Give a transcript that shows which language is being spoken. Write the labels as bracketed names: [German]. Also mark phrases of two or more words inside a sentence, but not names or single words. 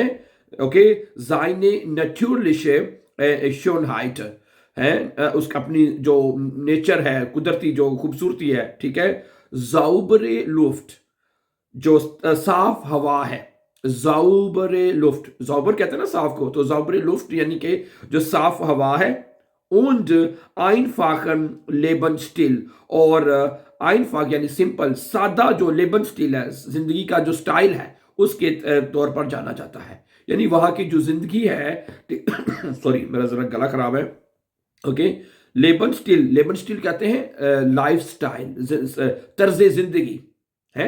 [Urdu] ओके, [German] seine natürliche Schönheit [Urdu] ہے، اس کا اپنی جو نیچر ہے، قدرتی جو خوبصورتی ہے. ٹھیک ہے, [German] saubere Luft, [Urdu] جو صاف ہوا ہے. [German] saubere Luft, [Urdu] जाउबर کہتے ہیں نا صاف کو، تو [German] saubere Luft [Urdu] یعنی کہ جو صاف ہوا ہے. [German] und einfachen Lebensstil, [Urdu] اور आइनफाक یعنی سمپل، سادہ جو लेबन स्टिल ہے، زندگی کا جو سٹائل ہے، اس کے طور پر جانا جاتا ہے। یعنی وہاں کی جو زندگی ہے سوری میرا ذرا گلا خراب ہے. ओके, लेबन स्टिल, लेबन स्टिल कहते हैं [English] life style, [Urdu] طرز زندگی ہے.